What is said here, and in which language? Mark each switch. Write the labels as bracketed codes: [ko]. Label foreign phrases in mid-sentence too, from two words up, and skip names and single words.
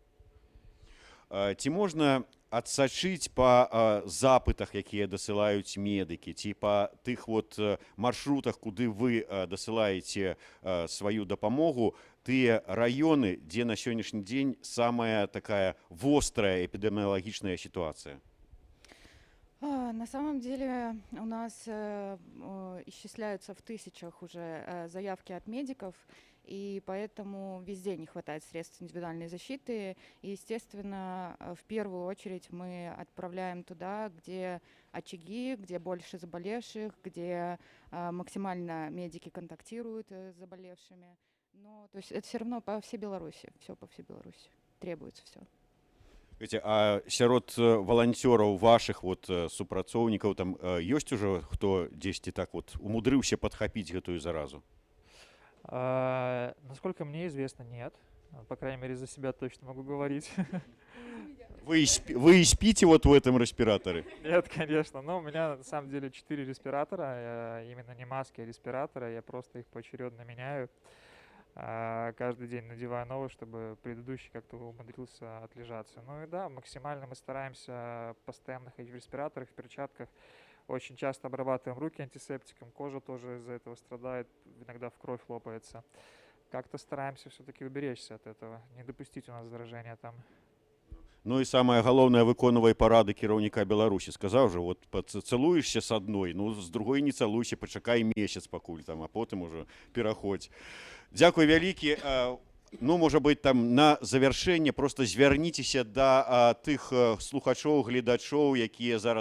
[be] Ці можна адсачыць па запытах, якія дасылаюць медыкі, ці па тых вот маршрутах, куды вы дасылаеце сваю дапамогу, тыя раёны, дзе на сённяшні дзень самая такая вострая эпідэміялагічная сітуацыя? [ru] На самом деле у нас исчисляются в тысячах уже заявки от медиков, и поэтому везде не хватает средств индивидуальной защиты. И, естественно, в первую очередь мы отправляем туда, где очаги, где больше заболевших, где максимально медики контактируют с заболевшими. Но то есть это все равно по всей Беларуси, все по всей Беларуси, требуется все. А сярод валанцёраў вашых вот супрацоўнікаў там ёсць ужо хто дзесьці так вот умудрыўся падхапіць гэтую заразу? Насколько мне известно, нет. По крайней мере, за себя точно могу говорить. Вы и спите вот в этом респираторе? Нет, конечно. Но у меня на самом деле 4 респиратора, именно не маски, а респираторы. Я просто их поочередно меняю. Каждый день надеваю новый, чтобы предыдущий как-то умудрился отлежаться. Ну и да, максимально мы стараемся постоянно ходить в респираторах, в перчатках. Очень часто обрабатываем руки антисептиком, кожа тоже из-за этого страдает, иногда в кровь лопается. Как-то стараемся все-таки уберечься от этого, не допустить у нас заражения там. [be] Ну і самае галоўнае, выконвай парады кіраўніка Беларусі. Сказаў жа, вот цалуешся з адной, ну з другой не цалуйся, пачакай месяц пакуль там, а потым ужо пераходзь. Дзякуй вялікі. Ну, можа быць, там на завяршэнне просто звярніцеся да тых слухачоў, гледачоў, якія зараз